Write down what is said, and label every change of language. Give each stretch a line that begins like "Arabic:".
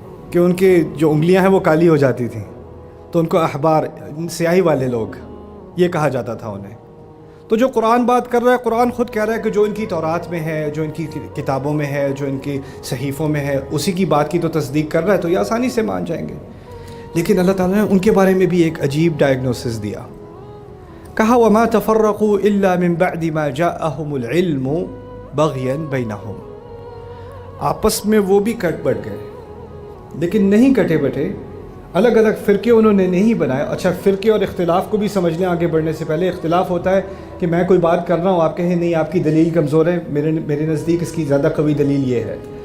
Urdu: کہ ان کے جو انگلیاں ہیں وہ کالی ہو جاتی تھیں، تو ان کو احبار، سیاہی والے لوگ، یہ کہا جاتا تھا انہیں۔ تو جو قرآن بات کر رہا ہے، قرآن خود کہہ رہا ہے کہ جو ان کی تورات میں ہے، جو ان کی کتابوں میں ہے، جو ان کی صحیفوں میں ہے، اسی کی بات کی تو تصدیق کر رہا ہے، تو یہ آسانی سے مان جائیں گے۔ لیکن اللہ تعالیٰ نے ان کے بارے میں بھی ایک عجیب ڈائگنوسس دیا. کہا
Arabic: وما تفرقوا الا من بعد ما جاءهم العلم بغيا بينهم.
Urdu: آپس میں وہ بھی کٹ بٹ گئے لیکن نہیں کٹے بٹے. الگ الگ فرقے انہوں نے نہیں بنائے. اچھا فرقے اور اختلاف کو بھی سمجھ لیں آگے بڑھنے سے پہلے. اختلاف ہوتا ہے کہ میں کوئی بات کر رہا ہوں, آپ کہیں نہیں آپ کی دلیل کمزور ہے, میرے نزدیک اس کی زیادہ قوی دلیل یہ ہے.